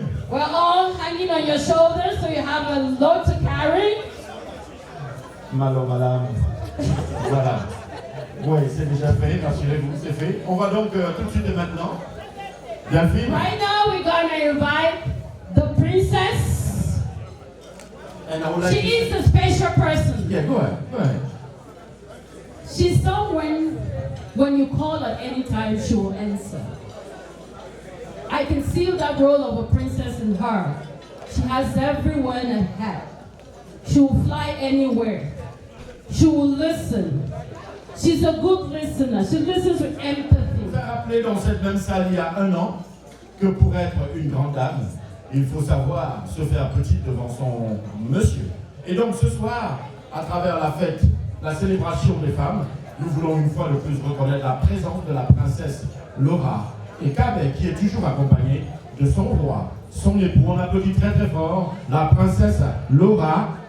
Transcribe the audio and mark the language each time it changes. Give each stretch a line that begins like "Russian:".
English: We're all hanging on your shoulders, so you have a load to carry.
French: Malo, madame. Voilà. Oui, c'est déjà fait, rassurez-vous, c'est fait. On va donc tout de suite et maintenant. Bien fait.
English: Right now, we're going to invite the princess. And I would like She is a special person. Yeah, go ahead. Go ahead. She's someone, when you call her anytime, she will answer. I can see that role of a princess in her. She has everyone at hand. She will fly anywhere. She will listen. She's a good listener. She listens with empathy.
French: Je vous ai rappelé dans cette même salle il y a 1 an que pour être une grande dame, il faut savoir se faire petite devant son monsieur. Et donc ce soir, à travers la fête, la célébration des femmes, nous voulons une fois de plus reconnaître la présence de la princesse Laura et Kabe, qui est toujours accompagnée de son roi, son époux. On applaudit très très fort la princesse Laura